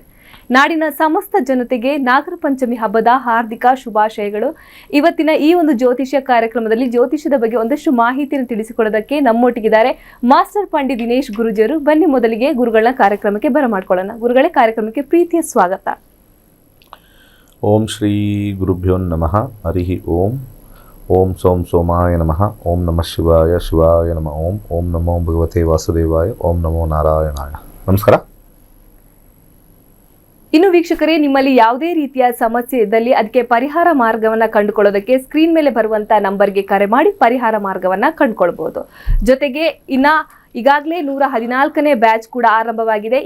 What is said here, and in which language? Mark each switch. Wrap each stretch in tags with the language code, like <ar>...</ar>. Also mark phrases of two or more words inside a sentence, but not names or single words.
<kn>ನಾಡಿನ ಸಮಸ್ತ ಜನತೆಗೆ ನಾಗರ ಪಂಚಮಿ ಹಬ್ಬದ ಹಾರ್ದಿಕ ಶುಭಾಶಯಗಳು. ಇವತ್ತಿನ ಈ ಒಂದು ಜ್ಯೋತಿಷ್ಯ ಕಾರ್ಯಕ್ರಮದಲ್ಲಿ ಜ್ಯೋತಿಷ್ಯದ ಬಗ್ಗೆ ಒಂದಷ್ಟು ಮಾಹಿತಿಯನ್ನು ತಿಳಿಸಿಕೊಡೋದಕ್ಕೆ ನಮ್ಮೊಟ್ಟಿಗಿದ್ದಾರೆ ಮಾಸ್ಟರ್ ಪಂಡಿತ್ ದಿನೇಶ್ ಗುರುಜಿಯವರು. ಬನ್ನಿ ಮೊದಲಿಗೆ ಗುರುಗಳನ್ನ ಕಾರ್ಯಕ್ರಮಕ್ಕೆ ಬರಮಾಡ್ಕೊಳ್ಳೋಣ. ಗುರುಗಳೇ, ಕಾರ್ಯಕ್ರಮಕ್ಕೆ ಪ್ರೀತಿಯ ಸ್ವಾಗತ.</kn> <sa>ಓಂ ಶ್ರೀ ಗುರುಭ್ಯೋ ನಮಃ. ಹರಿ ಓಂ. ಓಂ ಸೋಂ ಸೋಮಾಯ ನಮಃ. ಓಂ ನಮಃ ಶಿವಾಯ ಶಿವಾಯ ನಮಃ. ಓಂ ಓಂ ನಮೋ ಭಗವತೆ ವಾಸುದೇವಾಯ. ಓಂ ನಮೋ ನಾರಾಯಣಾಯ. ನಮಸ್ಕಾರ.</sa> <kn>ಇನ್ನು ವೀಕ್ಷಕರೇ, ನಿಮ್ಮಲ್ಲಿ ಯಾವುದೇ ರೀತಿಯ ಸಮಸ್ಯೆ ಇದ್ದಲ್ಲಿ ಅದಕ್ಕೆ ಪರಿಹಾರ ಮಾರ್ಗವನ್ನ ಕಂಡುಕೊಳ್ಳೋದಕ್ಕೆ ಸ್ಕ್ರೀನ್ ಮೇಲೆ ಬರುವಂತ ನಂಬರ್ಗೆ ಕರೆ ಮಾಡಿ ಪರಿಹಾರ ಮಾರ್ಗವನ್ನ ಕಂಡುಕೊಳ್ಬಹುದು. ಜೊತೆಗೆ ಈಗಾಗಲೇ 114ನೇ ಬ್ಯಾಚ್ ಕೂಡ ಆರಂಭವಾಗಿದೆ.</kn>